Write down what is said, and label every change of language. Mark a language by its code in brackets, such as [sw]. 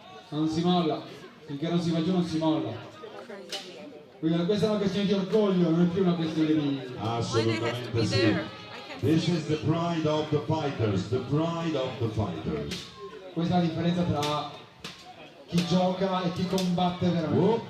[it] Non si molla, finché non si va giù non si molla. Quindi questa è una questione di orgoglio, non è più una questione di... Assolutamente sì. [en] This is the pride of the fighters, the pride of the fighters. [it] Questa è la differenza tra chi gioca e chi combatte veramente.